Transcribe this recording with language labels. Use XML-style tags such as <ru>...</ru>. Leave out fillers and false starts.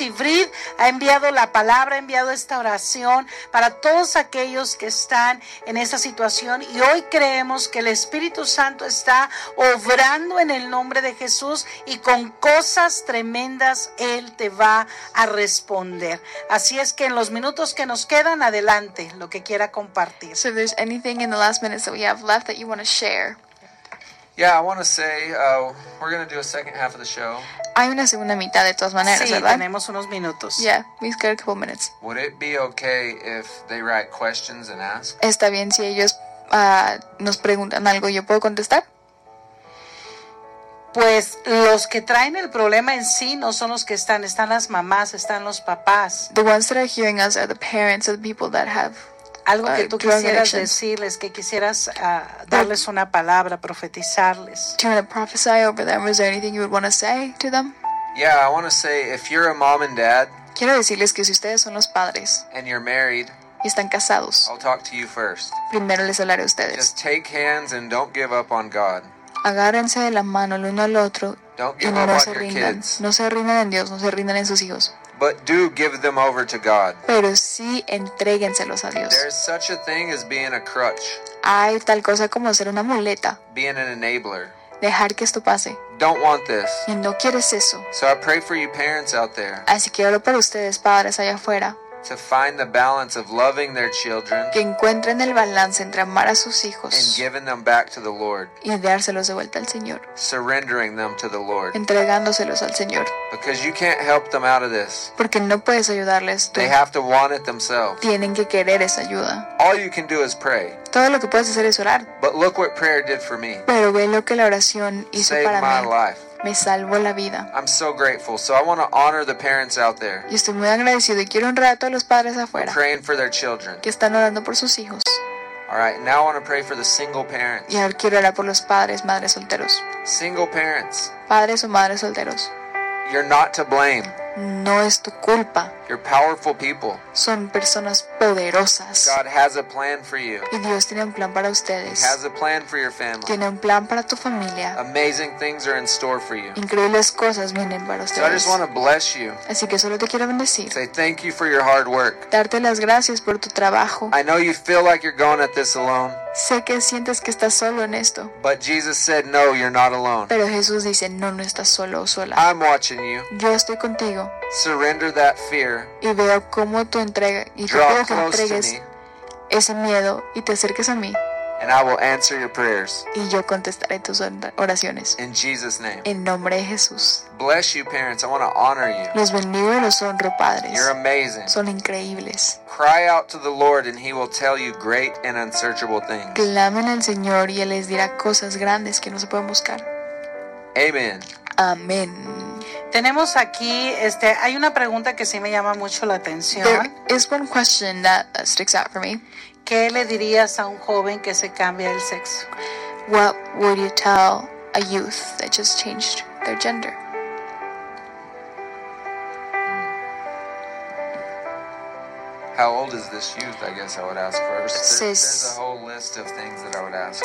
<es>Y Brid ha enviado la palabra, ha enviado esta oración para todos aquellos que están en esa situación. Y hoy creemos que el Espíritu Santo está obrando en el nombre de Jesús y con cosas tremendas Él te va a responder. Así es que en los minutos que nos quedan, adelante, lo que quiera compartir.</es> <en>So if there's anything in the last minutes that we have left that you want to share. Yeah, I want to say we're going to do a second half of the show.</en> <es>Hay una segunda mitad de todas maneras, sí, ¿verdad? Sí, tenemos unos minutos.</es> <en>Yeah, we've got a couple minutes. Would it be okay if they write questions and ask?</en> <es>¿Está bien si ellos nos preguntan algo y yo puedo contestar? Pues los que traen el problema en sí no son los que están. Están las mamás, están los papás.</es> <en>The ones that are hearing us are the parents or the people that have</en> <es>algo que tú quisieras decirles, que quisieras darles una palabra, profetizarles.</es> <en>Do you want to prophesy over them? Is there anything you would want to say to them? Yeah, I want to say if you're a mom and dad.</en> <es>Quiero decirles que si ustedes son los padres.</es> <en>And you're married.</en> <es>Y están casados.</es> <en>I'll talk to you first.</en> <es>Primero les hablaré a ustedes.</es> <en>Just take hands and don't give up on God.</en> <es>Agárrense de la mano el uno al otro y no se rindan.</es> <en>Kids.</en> <es>No se rindan en Dios, no se rindan en sus hijos.</es> <en>But do give them over to God.</en> <es>Pero sí entréguenselos a Dios.</es> <en>There's such a thing as being a crutch.</en> <es>Hay tal cosa como ser una muleta.</es> <en>Being an enabler.</en> <es>Dejar que esto pase.</es> <en>Don't want this.</en> <es>Y no quieres eso.</es> <en>So I pray for you parents out there.</en> <es>Así que oro por ustedes, padres allá afuera.</es> <en>to find the balance of loving their children,</en> <es>que encuentren el balance entre amar a sus hijos,</es> <en>and giving them back to the Lord,</en> <es>y dárselos de vuelta al Señor,</es> <en>surrendering them to the Lord,</en> <es>entregándoselos al Señor,</es> <en>because you can't help them out of this,</en> <es>porque no puedes ayudarles tú.</es> <en>They have to want it themselves.</en> <es>Tienen que querer esa ayuda.</es> <en>All you can do is pray.</en> <es>Todo lo que puedes hacer es orar.</es> <en>But look what prayer did for me.</en> <es>Pero ve lo que la oración hizo</es> <en>Saved</en> <es>para</es> <en>my</en> <es>mí.</es> <en>Life.</en> <es>Me salvó la vida.</es> <en>I'm so grateful. So I want to honor the parents out there.</en> <es>Y estoy muy agradecido y quiero honrar a todos los padres afuera.</es> <en>Praying for their children.</en> <es>Que están orando por sus hijos.</es> <en>All right, now I want to pray for the single parents.</en> <es>Y ahora quiero orar por los padres, madres solteros.</es> <en>Single parents.</en> <es>Padres o madres solteros.</es> <en>You're not to blame.</en> <es>No es tu culpa.</es> <en>You're powerful people.</en> <es>Son personas poderosas.</es> <en>God has a plan for you.</en> <es>Y Dios tiene un plan para ustedes.</es> <en>He has a plan for your family.</en> <es>Tiene un plan para tu familia.</es> <en>Amazing things are in store for you.</en> <es>Increíbles cosas vienen para ustedes.</es> <en>So I just want to bless you.</en> <es>Así que solo te quiero bendecir.</es> <en>Say thank you for your hard work.</en> <es>Darte las gracias por tu trabajo.</es> <en>I know you feel like you're going at this alone.</en> <es>Sé que sientes que estás solo en esto.</es> <en>But Jesus said, no, you're not alone.</en> <es>Pero Jesús dice, no, no estás solo o sola.</es> <en>I'm watching you.</en> <es>Yo estoy contigo.</es> <en>Surrender that fear.</en> <es>Y veo cómo tú entregas y te pido que entregues ese miedo y te acerques a mí.</es> <en>And I will answer your prayers.</en> <es>Y yo contestaré tus oraciones.</es> <en>In Jesus' name.</en> <es>En nombre de Jesús.</es> <en>Bless you, parents. I want to honor you.</en> <es>Los bendigo y los honro, padres.</es> <en>You're amazing.</en> <es>Son increíbles.</es> <en>Cry out to the Lord, and He will tell you great and unsearchable things.</en> <es>Clamen al Señor y Él les dirá cosas grandes que no se pueden buscar.</es> <en>Amen.</en> <es>Amén. Tenemos aquí, hay una pregunta que sí me llama mucho la atención.</es> <en>There is one question that sticks out for me.</en> <es>¿Qué le dirías a un joven que se cambia el sexo?</es> <en>What would you tell a youth that just changed their gender? How old is this youth? I guess I would ask first. There's a whole list of things that I would ask.</en>